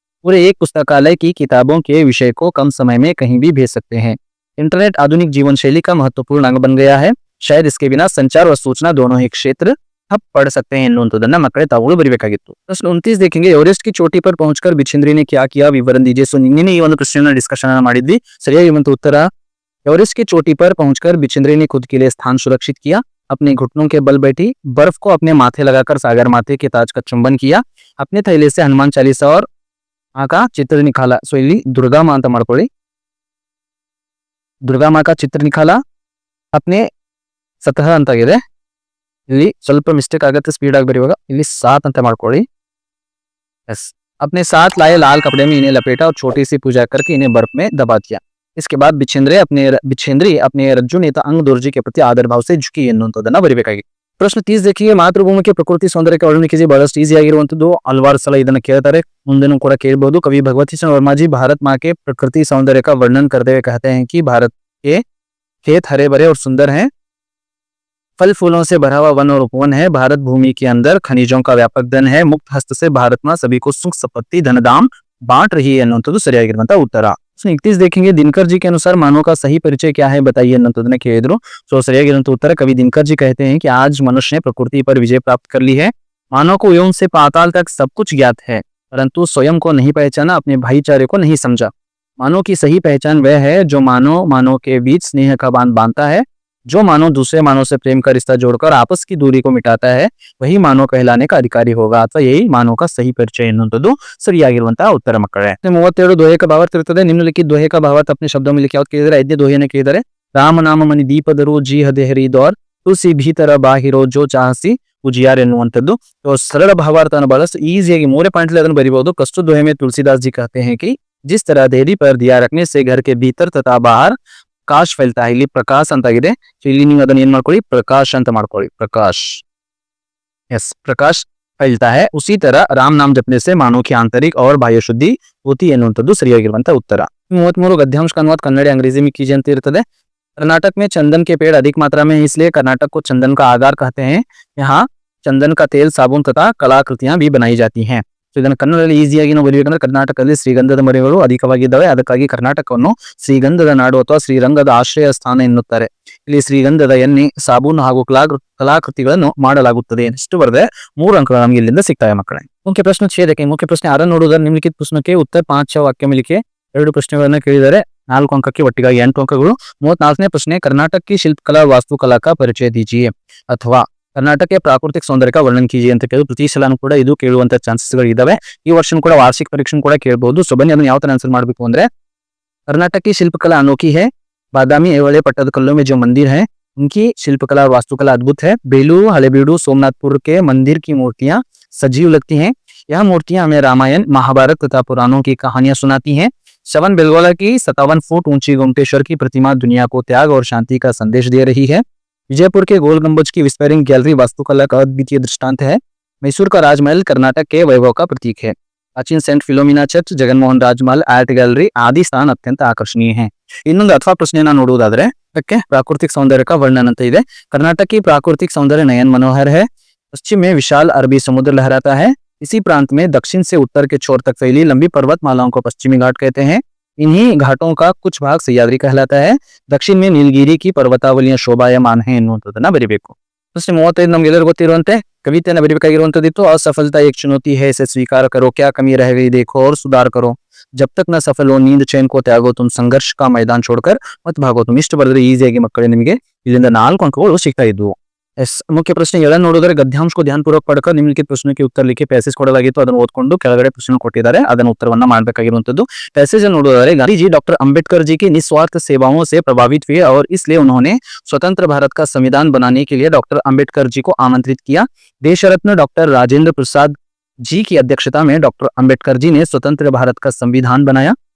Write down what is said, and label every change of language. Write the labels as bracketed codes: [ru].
[hi] पूरे एक पुस्तकालय की किताबों के विषय को कम समय में कहीं भी भेज सकते हैं. इंटरनेट आधुनिक जीवन शैली का महत्वपूर्ण अंग बन गया है. शायद इसके बिना संचार और सूचना दोनों ही क्षेत्र ठप पड़ सकते हैं [kn] ಎನ್ನುವಂಥದ್ದನ್ನ ಮಕ್ಕಳೇ ತಾವುಗಳು ಬರಬೇಕಾಗಿತ್ತು. [hi] प्रश्न 29 देखेंगे एवरेस्ट की चोटी पर पहुंचकर बिछिंद्री ने क्या किया विवरण दीजिए. [kn] सो ನಿನ್ನೆ ಈ ಒಂದು ಪ್ರಶ್ನೆಯನ್ನು ಡಿಸ್ಕಷನ್ ಮಾಡಿದ್ವಿ. ಸರಿಯಾಗಿರುವಂತ ಉತ್ತರ [hi] एवरेस्ट की चोटी पर पहुंचकर बिछिंद्री ने खुद के लिए स्थान सुरक्षित किया. अपने घुटनों के बल बैठी, बर्फ को अपने माथे लगाकर सागर माथे के ताज का चुंबन किया. अपने थैले से हनुमान चालीसा और का चित्र निकाला. सो [kn] ಇಲ್ಲಿ [hi] दुर्गा मां [kn] ಅಂತ ಮಾಡ್ಕೊಳ್ಳಿ. [hi] दुर्गा मां का चित्र निकाला. अपने सतह [kn] ಅಂತಾಗಿದೆ. ಇಲ್ಲಿ ಸ್ವಲ್ಪ ಮಿಸ್ಟೇಕ್ ಆಗುತ್ತೆ, ಸ್ಪೀಡ್ ಆಗಿ ಬರೆಯುವಾಗ ಇಲ್ಲಿ 7 ಅಂತ ಮಾಡ್ಕೊಳ್ಳಿ. [hi] यस, अपने साथ लाए लाल कपड़े में इन्हें लपेटा और छोटी सी पूजा करके इन्हें बर्फ में दबा दिया. इसके बाद बिछेंद्री अपने रज्जु नेता अंग दोर्जी के प्रति आदर भाव से झुकी [kn] ಎನ್ನುವಂಥದ್ದನ್ನ ಬರಿಬೇಕಾಗಿ. ಪ್ರಶ್ನೆ 30 [hi] देखिए, [kn] ಮಾತೃಭೂಮಿಗೆ ಪ್ರಕೃತಿ ಸೌಂದರ್ಯಕ್ಕೆ ವರ್ಣನೆ [hi] कीजिए. [kn] ಬಹಳಷ್ಟು ಈಸಿ ಆಗಿರುವಂತದ್ದು, ಹಲವಾರು ಸಲ ಇದನ್ನ ಕೇಳ್ತಾರೆ, ಮುಂದೆನೂ ಕೂಡ ಕೇಳಬಹುದು. [hi] कवि भगवती चरण वर्मा जी भारत माँ के प्रकृति सौंदर्य का वर्णन करते हुए कहते हैं कि भारत के खेत हरे भरे और सुंदर हैं, फल फूलों से भरा हुआ वन और उपवन है, भारत भूमि के अंदर खनिजों का व्यापक धन है, मुक्त हस्त से भारत माँ सभी को सुख संपत्ति धनदाम बांट रही है [kn] ಅನ್ನುವಂಥದ್ದು ಸರಿಯಾಗಿರುವಂತಹ ಉತ್ತರ. [hi] ಸೊ 31 देखेंगे, दिनकर जी के अनुसार मानव का सही परिचय क्या है बताइए [kn] ಅನ್ನುವಂಥದ್ದನ್ನ ಕೇಳಿದ್ರು. ಸೊ ಸರಿಯಾಗಿರುವಂತಹ [hi] उत्तर कवि दिनकर जी कहते हैं कि आज मनुष्य ने प्रकृति पर विजय प्राप्त कर ली है, मानव को यौन से पाताल तक सब कुछ ज्ञात है, परंतु स्वयं को नहीं पहचाना, अपने भाईचारे को नहीं समझा. मानव की सही पहचान वह है जो मानव के बीच स्नेह का बांध बांधता है, जो मानव दूसरे मानव से प्रेम का रिश्ता जोड़कर आपस की दूरी को मिटाता है, वही मानव कहलाने का अधिकारी होगा, अथवा यही मानव का सही परिचय [kn] ಎನ್ನುವಂಥದ್ದು ಸರಿಯಾಗಿರುವಂತಹ ಉತ್ತರ ಮಕ್ಕಳೇ. [hi] 37 दोहे का भावार्थ [kn] ಇರುತ್ತದೆ. [hi] निम्नलिखित दोहे का भावार्थ अपने शब्दों में लिखिए. [kn] ಯಾವ್ದು ಕೇಳಿದರೆ 5ನೇ दोहेನ ಕೇಳಿದರೆ, ರಾಮ ನಾಮ ಮನಿ ದೀಪದರು ಜೀಹ ದೇಹರಿ ದೌರ್ ತುಸಿ ಭೀತರ ಬಾಹಿರೋ ಜೋ ಚಾಹಸಿ ಉಜಿಯಾರ್ ಎನ್ನುವಂಥದ್ದು. सरल भावार्थನ ಬಹಳಷ್ಟು ಈಸಿಯಾಗಿ 3 ಪಾಯಿಂಟ್ ಅದನ್ನು ಬರಿಬಹುದು. [hi] कस्तूर दोहे में तुलसीदास जी कहते हैं कि जिस तरह देहरी पर दिया रखने से घर के भीतर तथा बाहर प्रकाश फैलता है, [kn] ಇಲ್ಲಿ ಪ್ರಕಾಶ್ ಅಂತಾಗಿದೆ. ಸೊ ಇಲ್ಲಿ ನೀವು ಅದನ್ನ ಏನ್ ಮಾಡ್ಕೊಳ್ಳಿ, ಪ್ರಕಾಶ್ ಅಂತ ಮಾಡ್ಕೊಳ್ಳಿ, ಪ್ರಕಾಶ್. [hi] यस, प्रकाश फैलता है, उसी तरह राम नाम जपने से मानव की आंतरिक और बाह्य शुद्धि होती है [kn] ಎನ್ನುವಂಥದ್ದು ಸರಿಯಾಗಿರುವಂತಹ ಉತ್ತರ. [hi] 33 गद्यांश का अनुवाद कन्नड़ अंग्रेजी में कीजिए [kn] ಅಂತ ಇರುತ್ತದೆ. [hi] कर्नाटक में चंदन के पेड़ अधिक मात्रा में है, इसलिए कर्नाटक को चंदन का आगार कहते हैं. यहाँ चंदन का तेल, साबुन तथा कलाकृतियां भी बनाई जाती हैं. [kn] ಸೊ ಇದನ್ನು ಕನ್ನಡದಲ್ಲಿ ಈಸಿಯಾಗಿ ನಾವು ಬರೆಯಬೇಕಂದ್ರೆ, ಕರ್ನಾಟಕದಲ್ಲಿ ಶ್ರೀಗಂಧದ ಮರಗಳು ಅಧಿಕವಾಗಿದ್ದಾವೆ, ಅದಕ್ಕಾಗಿ ಕರ್ನಾಟಕವನ್ನು ಶ್ರೀಗಂಧದ ನಾಡು ಅಥವಾ ಶ್ರೀರಂಗದ ಆಶ್ರಯ ಸ್ಥಾನ ಎನ್ನುತ್ತಾರೆ. ಇಲ್ಲಿ ಶ್ರೀಗಂಧದ ಎಣ್ಣೆ, ಸಾಬೂನು ಹಾಗೂ ಕಲಾಕೃತಿಗಳನ್ನು ಮಾಡಲಾಗುತ್ತದೆ. ಎಷ್ಟು ಬರದೆ 3 अंक ನಮಗೆ ಇಲ್ಲಿಂದ ಸಿಗ್ತವೆ ಮಕ್ಕಳೇ. ಮುಖ್ಯ ಪ್ರಶ್ನೆ 6 [hi] देखें. मुख्य प्रश्न [kn] 6 ನೋಡುವುದರ ನಿಮ್ಲಿಖಿತ ಪ್ರಶ್ನೆಗೆ ಉತ್ತರ 5 [hi] वाक्य में लिखे. [kn] 2 ಪ್ರಶ್ನೆಗಳನ್ನು ಕೇಳಿದರೆ 4 अंकಕ್ಕೆ ಒಟ್ಟಿಗಾಗಿ 8 अंकಗಳು. [hi] 34ನೇ ಪ್ರಶ್ನೆ, कर्नाटक की शिल्पकला वास्तुकला का परिचय दीजिए, ಅಥವಾ कर्नाटक के प्राकृतिक सौंदर्य का वर्णन कीजिए [kn] ಅಂತ ಕೇಳಿದ್ರು. ಪ್ರತಿ ಸಲನೂ ಕೂಡ ಇದು ಕೇಳುವಂತ ಚಾನ್ಸಸ್ ಗಳು ಇದಾವೆ. ಈ ವರ್ಷ ಕೂಡ ವಾರ್ಷಿಕ ಪರೀಕ್ಷೆ ಕೂಡ ಕೇಳಬಹುದು. ಸೊ ಬನ್ನಿ ಅದನ್ನ ಯಾವ ತರ ಆನ್ಸರ್ ಮಾಡಬೇಕು ಅಂದ್ರೆ, [hi] कर्नाटक की शिल्पकला अनोखी है, बादामी ऐहोले पट्टदकल्लू में जो मंदिर है उनकी शिल्पकला और वास्तुकला अद्भुत है. बेलूर, हलेबीडू, सोमनाथपुर के मंदिर की मूर्तियां सजीव लगती हैं. यह मूर्तियां हमें रामायण, महाभारत तथा पुराणों की कहानियां सुनाती हैं. श्रवण बेलगोला की 57 फुट ऊंची गोमटेश्वर की प्रतिमा दुनिया को त्याग और शांति का संदेश दे रही है. विजयपुर के गोल गुंबज की विस्पेरिंग गैलरी वास्तुकला का अद्वितीय दृष्टांत है. मैसूर का राजमहल कर्नाटक के वैभव का प्रतीक है. प्राचीन सेंट फिलोमिना चर्च, जगनमोहन राजमहल, आर्ट गैलरी आदि स्थान अत्यंत आकर्षणीय हैं. [kn] ಇನ್ನೊಂದು ಅಥವಾ ಪ್ರಶ್ನೆಯನ್ನ ನೋಡುವುದಾದ್ರೆ, ओके, [hi] प्राकृतिक सौंदर्य का वर्णन [kn] ಅಂತ ಇದೆ. [hi] कर्नाटक की प्राकृतिक सौंदर्य नयन मनोहर है. पश्चिम में विशाल अरबी समुद्र लहराता है. इसी प्रांत में दक्षिण से उत्तर के छोर तक फैली लंबी पर्वतमालाओं को पश्चिमी घाट कहते हैं. इन्हीं घाटों का कुछ भाग सह्याद्री कहलाता है. दक्षिण में नीलगिरी की पर्वतावलियां शोभायमान है [kn] ಎನ್ನುವಂಥದ್ದನ್ನ ಬರಿಬೇಕು. ಪ್ರಶ್ನೆ 35 ನಮ್ಗೆಲ್ಲರಿಗೂ ಗೊತ್ತಿರುವಂತೆ ಕವಿತೆಯನ್ನು ಬರಿಬೇಕಾಗಿರುವಂತದ್ದಿತ್ತು. [hi] असफलता एक चुनौती है, इसे स्वीकार करो, क्या कमी रह गई देखो और सुधार करो, जब तक न सफल हो नींद चैन को त्यागो, तुम संघर्ष का मैदान छोड़कर मत भागो. [kn] तुम ಇಷ್ಟು ಬರೆದ್ರೆ ಈಸಿಯಾಗಿ ಮಕ್ಕಳೇ ನಿಮಗೆ ಇಲ್ಲಿಂದ 4 अंकಗಳು ಸಿಗ್ತಾ ಇದ್ವು. ಎಸ್, ಮುಖ್ಯ ಪ್ರಶ್ನೆ 7 ನೋಡಿದ್ರೆ [hi] ಗದ್ಯಾಂಶ को ध्यानपूर्वक पढ़कर निम्नलिखित प्रश्नों के उत्तर लिखे. [kn] पैसेज ಕೊಡಲಾಗಿತ್ತು, ಅದನ್ನು ಓದ್ಕೊಂಡು ಕೆಳಗಡೆ ಪ್ರಶ್ನೆ ಕೊಟ್ಟಿದ್ದಾರೆ, ಅದನ್ನು ಉತ್ತರವನ್ನ ಮಾಡಬೇಕಾಗಿರುವಂತದ್ದು. [hi] पैसेज [kn] ನೋಡಿದರೆ, [hi] गांधी जी डॉक्टर अंबेडकर जी की निस्वार्थ सेवाओं से प्रभावित हुए और इसलिए उन्होंने स्वतंत्र भारत का संविधान बनाने के लिए डॉक्टर अंबेडकर जी को आमंत्रित किया. देश रत्न डॉक्टर राजेंद्र प्रसाद जी की अध्यक्षता में डॉक्टर अंबेडकर जी ने स्वतंत्र भारत का संविधान बनाया.